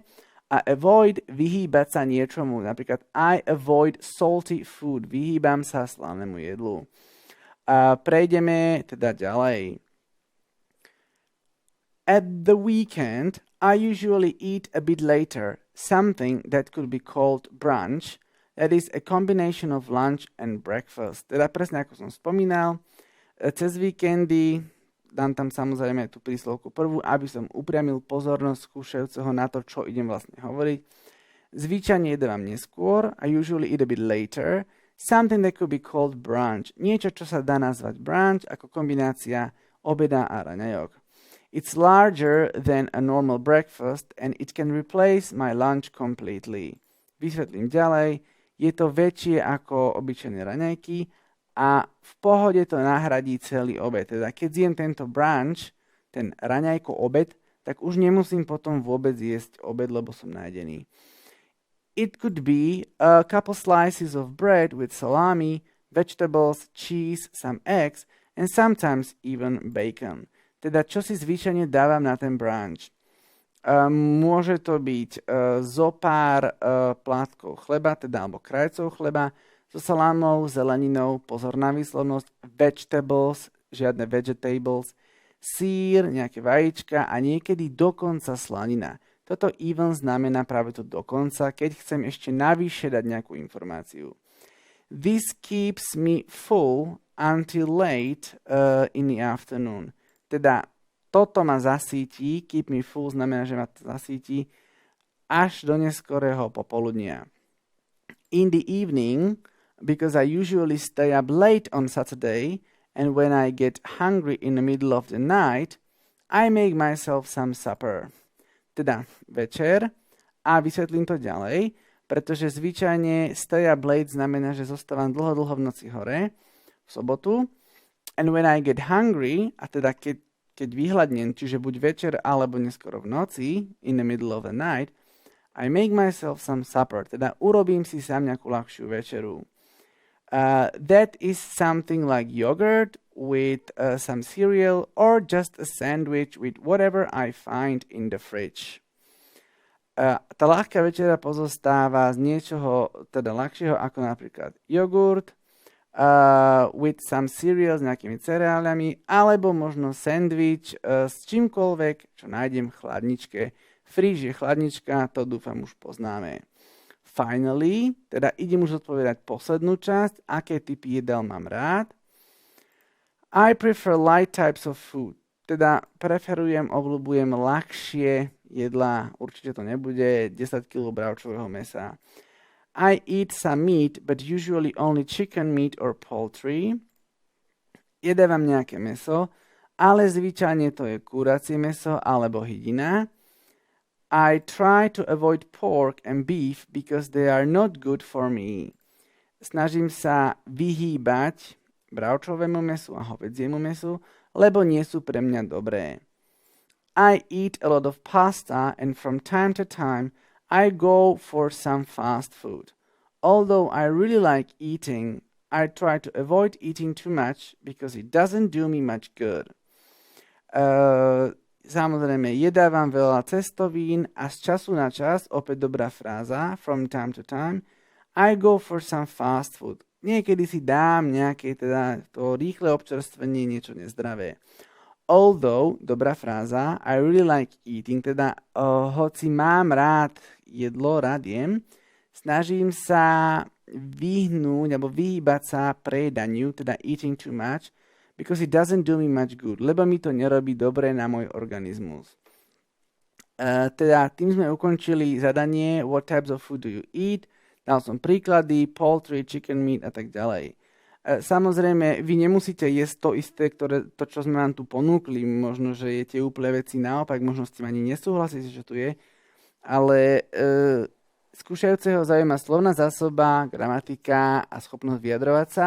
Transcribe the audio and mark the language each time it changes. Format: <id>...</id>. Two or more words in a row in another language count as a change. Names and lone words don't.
<sk>A avoid, vyhýbať sa niečomu.</sk> <en>Napríklad I avoid salty food,</en> <sk>vyhýbam sa slavnému jedlu. A prejdeme teda ďalej.</sk> <en>At the weekend, I usually eat a bit later, something that could be called brunch, that is a combination of lunch and breakfast.</en> <sk>Teda presne ako som spomínal, cez víkendy dám tam samozrejme tú príslovku prvú, aby som upriamil pozornosť skúšajúceho na to, čo idem vlastne hovoriť. Zvyčajne jedávam neskôr,</sk> <en>I usually eat a bit later, something that could be called brunch.</en> <sk>Niečo, čo sa dá nazvať brunch, ako kombinácia obeda a raňajok.</sk> <en>It's larger than a normal breakfast and it can replace my lunch completely.</en> <sk>Vysvetlím ďalej, je to väčšie ako obyčajné raňajky a v pohode to nahradí celý obed. Teda keď zjem tento brunch, ten raňajko obed, tak už nemusím potom vôbec jesť obed, lebo som najedený.</sk> <en>It could be a couple slices of bread with salami, vegetables, cheese, some eggs and sometimes even bacon.</en> <sk>Teda čo si zvyčajne dávam na ten brunch? Môže to byť zo pár plátkov chleba, teda alebo krajcov chleba, so salámou, zeleninou, pozor na výslovnosť, vegetables, žiadne vegetables, sír, nejaké vajíčka a niekedy dokonca slanina. Toto even znamená práve to dokonca, keď chcem ešte navyše dať nejakú informáciu.</sk> <en>This keeps me full until late in the afternoon.</en> <sk>Teda toto ma zasíti,</sk> <en>keep me full</en> <sk>znamená, že ma to zasíti až do neskorého popoludnia.</sk> <en>In the evening, because I usually stay up late on Saturday, and when I get hungry in the middle of the night, I make myself some supper.</en> <sk>Teda večer, a vysvetlím to ďalej, pretože zvyčajne</sk> <en>stay up late</en> <sk>znamená, že zostávam dlho v noci hore, v sobotu,</sk> <en>and when I get hungry,</en> <sk>a teda keď vyhladnem, čiže buď večer alebo neskoro v noci,</sk> <en>in the middle of the night, I make myself some supper,</en> <sk>teda urobím si sám nejakú ľahšiu večeru.</sk> <en>That is something like yogurt with some cereal or just a sandwich with whatever I find in the fridge.</en> <sk>Tá ľahká večera pozostáva z niečoho teda ľahšieho ako napríklad jogurt</sk> <en>with some cereal</en> <sk>s nejakými cereáliami alebo možno sandwich s čímkoľvek, čo nájdem v chladničke. Fridge je chladnička, to dúfam už poznáme. Finally, teda idem už odpovedať poslednú časť, aké typy jedál mám rád.</sk> <en>I prefer light types of food,</en> <sk>teda preferujem, obľúbujem ľahšie jedlá, určite to nebude 10 kg bravčového mesa.</sk> <en>I eat some meat, but usually only chicken meat or poultry.</en> <sk>Jedávam nejaké meso, ale zvyčajne to je kuracie meso alebo hydina.</sk> <en>I try to avoid pork and beef because they are not good for me.</en> <sk>Snažím sa vyhýbať bravčovému mesu a hovädziemu mesu, lebo nie sú pre mňa dobré.</sk> <en>I eat a lot of pasta and from time to time I go for some fast food. Although I really like eating, I try to avoid eating too much because it doesn't do me much good.</en> <sk>Samozrejme, jedávam veľa cestovín a z času na čas, opäť dobrá fráza,</sk> <en>from time to time, I go for some fast food.</en> <sk>Niekedy si dám nejaké teda to rýchle občerstvenie, niečo nezdravé. Although, dobrá fráza,</sk> <en>I really like eating,</en> <sk>teda hoci mám rád jedlo, rád jem, snažím sa vyhnúť alebo vyhýbať sa prejedaniu, teda</sk> <en>eating too much, because it doesn't do me much good,</en> <sk>lebo mi to nerobí dobre na môj organizmus. Teda tým sme ukončili zadanie</sk> <en>What types of food do you eat?</en> <sk>Dal som príklady,</sk> <en>poultry, chicken meat</en> <sk>a tak ďalej. Samozrejme, vy nemusíte jesť to isté, to, čo sme vám tu ponúkli. Možno, že jete úplne veci naopak, možno s tým ani nesúhlasíte, že tu je. Ale skúšajúceho zaujíma slovná zásoba, gramatika a schopnosť vyjadrovať sa.</sk>